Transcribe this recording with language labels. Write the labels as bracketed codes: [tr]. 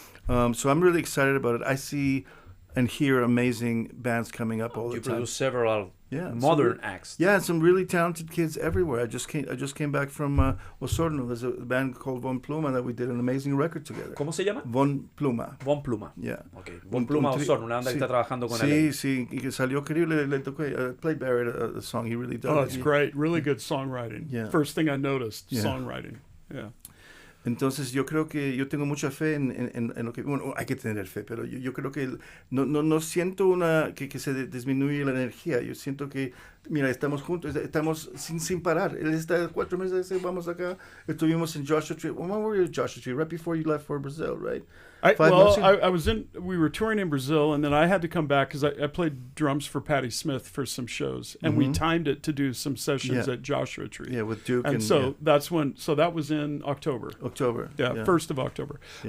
[en] So I'm really excited about it. I see and hear amazing bands coming up all the time. You produce several modern acts. Yeah, and some really talented kids everywhere. I just came back from Osorno. There's a band called Von Pluma that we did an amazing record together. [es] ¿Cómo se llama? Von Pluma. Von Pluma. [en] Yeah. Okay. [es] Von Pluma Osorno, una banda que está trabajando con él. Sí, y que salió increíble. Le tocó, [en] played Barrett a song. He really does. Oh, it's great. Really good songwriting. Yeah. First thing I noticed, songwriting. Yeah. [es] Entonces yo creo que yo tengo mucha fe en lo que, bueno, hay que tener fe, pero yo creo que no siento que se disminuye la energía. Yo siento que, mira, estamos juntos, estamos sin parar. Él está 4 meses, vamos acá, estuvimos en Joshua Tree. [en] When were you in Joshua Tree? Right before you left for Brazil, right? We were touring in Brazil, and then I had to come back because I played drums for Patti Smith for some shows, and we timed it to do some sessions at Joshua Tree. Yeah, with Duke. And so that's when, so that was in October. Yeah, 1st of October. Yeah.